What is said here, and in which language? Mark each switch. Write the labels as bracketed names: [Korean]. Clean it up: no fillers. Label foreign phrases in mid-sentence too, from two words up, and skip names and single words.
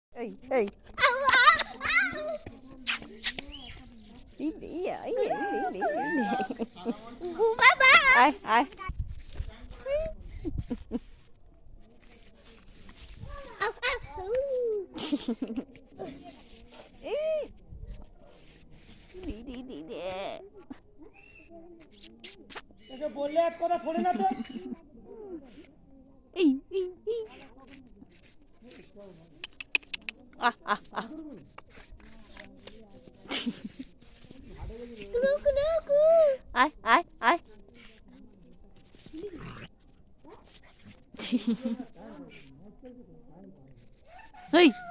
[Vietnamese] Ê, ê. Đi đi à, đi đi đi đi. [English] Bye bye. [Vietnamese] Ai, ai. Đi đi đi đi. [Bangla] একে বললে এক কথা ফোনে না তো ই ই ই। Ah ah ah. Ai ai ai. [English] Hey.